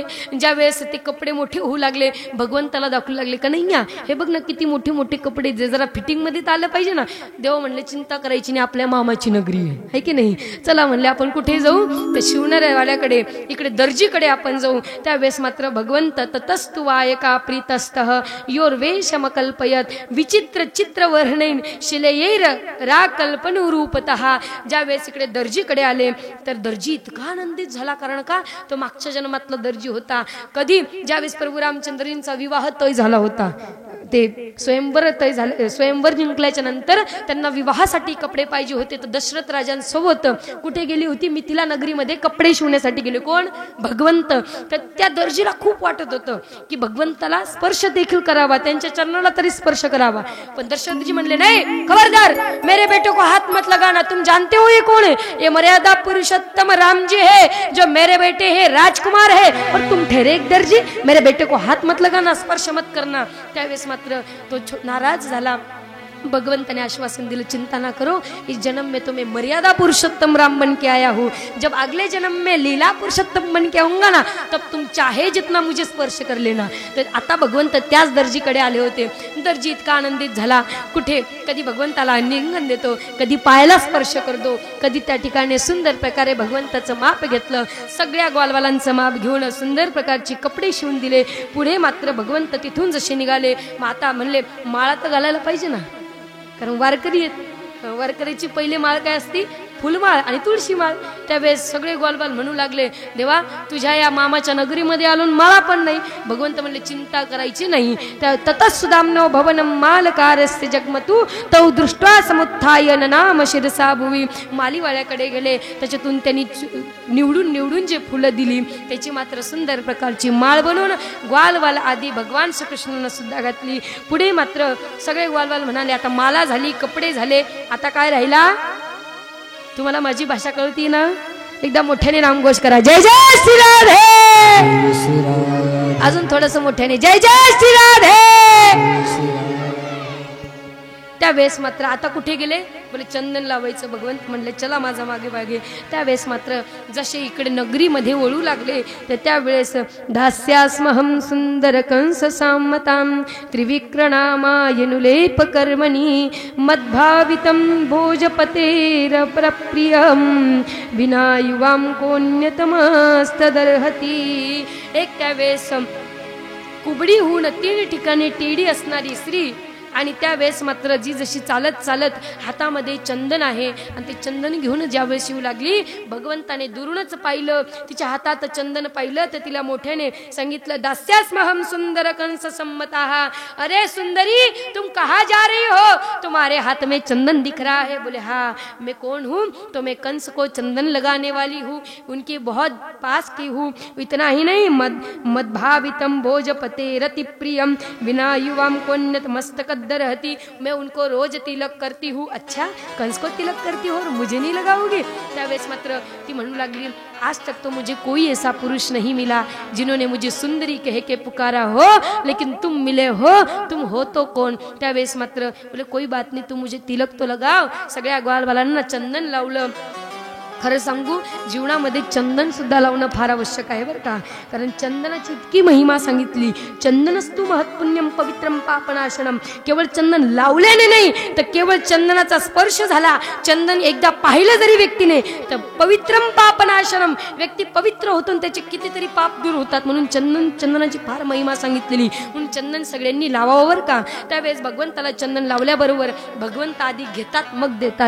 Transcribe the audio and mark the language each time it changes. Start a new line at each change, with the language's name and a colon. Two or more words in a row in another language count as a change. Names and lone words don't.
Marathi: ज्यावेळेस ते कपडे मोठे होऊ लागले, भगवंताला दाखवू लागले का नाही हे बघ ना किती मोठे मोठे कपडे, जे जरा फिटिंग मध्ये आलं पाहिजे ना. देव म्हणले चिंता करायची नाही, आपल्या मामाची नगरी आहे की नाही. चला म्हणले आपण कुठे जाऊ? तर शिवणाऱ्यावाल्याकडे, इकडे दर्जीकडे आपण जाऊ.
Sanskrit: त्यावेळेस मात्र भगवंत ततस्तु वायका प्रीतस्तः योर्वेशमकल्पयत विचित्र चित्र वर्णेन शिलेयैर रा कल्पनुरूपतः.
Marathi: ज्यावेळेस इकडे दर्जीकडे आले तर दर्जी इतका आनंदित झाला. कारण का? तो मागच्या जन्मातला दर्जी होता. कधी? ज्यावेळेस प्रभू रामचंद्रांचा विवाह तय झाला होता. ते स्वयंवर तय झाले, स्वयंवर जिंकल्याच्या नंतर त्यांना विवाहासाठी कपडे पाहिजे होते. तर दशरथ राजांसोबत कुठे गेली होती? मिथिला नगरीमध्ये कपडे शिवण्यासाठी गेले. कोण? भगवंत. तर त्या दर्जीला खूप वाटत होतं की भगवंताला स्पर्श देखील करावा, त्यांच्या चरणाला तरी स्पर्श करावा. पण दशरथजी म्हणले नाही,
Hindi: खबरदार मेरे बेटे को हाथ मत लगाना. तुम जानते हो ये कौन है? ये मर्यादा पुरुषोत्तम राम जी है, जो मेरे बेटे है राजकुमार है, और तुम ठहरे एक दर्जी, मेरे बेटे को हाथ मत लगाना, स्पर्श मत करना.
Marathi: त्यावेळेस मात्र तो नाराज झाला.
Hindi: भगवंत ने
Marathi: आश्वासन दिल,
Hindi: चिंता ना करो, इस जन्म में तो मैं मर्यादा पुरुषोत्तम राम बन के आया हूँ, जब अगले जन्म में लीला पुरुषोत्तम बन के आऊंगा ना, तब तुम चाहे जितना मुझे स्पर्श कर लेना.
Marathi: तर आता भगवंत त्याच दर्जीकडे आले होते. दर्जी इतका आनंदित झाला. कुठे कधी भगवंताला लिंगन देतो, कधी पायाला स्पर्श करतो, कधी त्या ठिकाणी सुंदर प्रकारे भगवंताचं माप घेतलं. सगळ्या ग्वालवालांचं माप घेऊन सुंदर प्रकारची कपडे शिवून दिले. पुढे मात्र भगवंत तिथून जसे निघाले, माता म्हणले माळा तर घालायला पाहिजे ना, कारण वारकरी आहेत. वारकरीची पहिली माळ काय असती? फुलमाळ आणि तुळशी माळ. त्यावेळेस सगळे ग्वालबाल म्हणू लागले, देवा तुझ्या या मामाच्या नगरीमध्ये आलोन माळा पण नाही. भगवंत म्हणले चिंता करायची नाही.
Sanskrit: त्या ततस्सुदाम्नो भवनम मालकारस्य जगमतु तौ दृष्ट्वा समुत्थाय ननाम शिरसा भुवी.
Marathi: मालीवाळ्याकडे गेले, त्याच्यातून त्यांनी निवडून निवडून जे फुलं दिली त्याची मात्र सुंदर प्रकारची माळ बनवून ग्वालवाल आदी भगवान श्रीकृष्णांना सुद्धा घातली. पुढे मात्र सगळे ग्वालवाल म्हणाले, आता माला झाली, कपडे झाले, आता काय राहिला? तुम्हाला माझी भाषा कळती ना? एकदा मोठ्याने नामघोष करा, जय जय श्री राधे. अजून थोडस मोठ्याने, जय जय श्री राधे. त्यावेळेस मात्र आता कुठे गेले? बोले चंदन लावायचं. भगवंत म्हणले चला माझा मागे मागे. त्यावेळेस मात्र जसे इकडे नगरीमध्ये वळू लागले तर
Sanskrit: त्यावेळेस दास्यास्महं सुंदर कंस सामतां त्रिविक्रणामायनुलेप कर्मणी मद्भावितं भोजपतेर प्रप्रियं विनायुवां कोन्यतमस्तदर्हति.
Marathi: एक त्यावेळेस कुबडी होऊन 3 ठिकाणी टेडी असणारी स्त्री, आणि त्यावेळेस मात्र जी जशी चालत चालत हातामध्ये चंदन आहे आणि ते चंदन घेऊन ज्यावेळेस येऊ लागली, भगवंताने दुरूनच पाहिलं, तिच्या हातात चंदन पाहिलं तर तिला मोठ्याने सांगितलं,
Sanskrit: दास्यास्महं सुंदर कंस सम्मताः.
Hindi: अरे सुंदरी, तुम कहाँ जा रही हो? तुम्हारे हाथ में चंदन दिख रहा है. बोले हाँ, मैं कौन हूँ? तो मैं कंस को चंदन लगाने वाली हूँ, उनके बहुत पास की हूँ. इतना ही नहीं,
Sanskrit: मद्भावितम भोजपते रति प्रियम विना युवाम कोन्यत मस्तक रहती.
Hindi: मैं उनको रोज तिलक करती हूँ. अच्छा, कंस को तिलक करती हो और मुझे नहीं लगाओगी?
Marathi: त्यावेळेस मात्र ती म्हणू लागली,
Hindi: आज तक तो मुझे कोई ऐसा पुरुष नहीं मिला जिन्होंने मुझे सुंदरी कह के पुकारा हो, लेकिन तुम मिले हो. तुम हो तो कौन?
Marathi: त्यावेळेस मात्र बोले
Hindi: कोई बात नहीं, तुम मुझे तिलक तो लगाओ.
Marathi: सगळ्या ग्वालवालांना चंदन लावलं. खरं सांगू, जीवनामध्ये चंदन सुद्धा लावणं फार आवश्यक आहे बरं का. कारण चंदनाची इतकी महिमा सांगितली.
Sanskrit: चंदनस्तु महत्पुण्यम पवित्रम पापनाशनम.
Marathi: केवळ चंदन लावल्याने नाही तर केवळ चंदनाचा स्पर्श झाला, चंदन एकदा पाहिलं जरी व्यक्तीने तर
Sanskrit: पवित्रम पापनाशनम,
Marathi: व्यक्ती पवित्र होतो आणि त्याचे कितीतरी पाप दूर होतात. म्हणून चंदनाची फार महिमा सांगितलेली. म्हणून चंदन सगळ्यांनी लावावं बरं का. त्यावेळेस भगवंताला चंदन लावल्याबरोबर भगवंत आधी घेतात मग देतात.